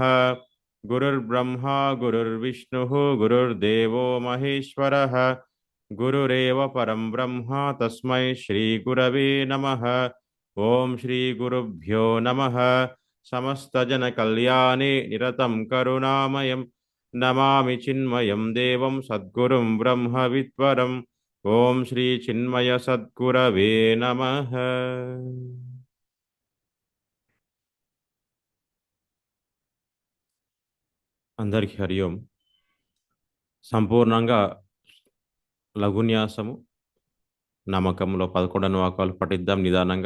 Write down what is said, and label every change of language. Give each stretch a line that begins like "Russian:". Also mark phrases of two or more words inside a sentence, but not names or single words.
Sanskrit: गुरुर्ब्रह्मा गुरुर्विष्णुः गुरुर्देवो महेश्वरः गुरुरेव परं ब्रह्म तस्मै श्री गुरवे नमः। ओम श्री गुरुभ्यो नमः। समस्त जन कल्याणे निरतं करुणामयं नमामि चिन्मयं देवं सद्गुरुं ब्रह्म विद्वरम्। ओम श्री चिन्मय सद्गुरवे नमः।
Telugu: అందరికీ హరి ఓం. సంపూర్ణంగా లఘున్యాసము నమ్మకంలో 11 వాకాలు పఠిద్దాం నిదానంగా.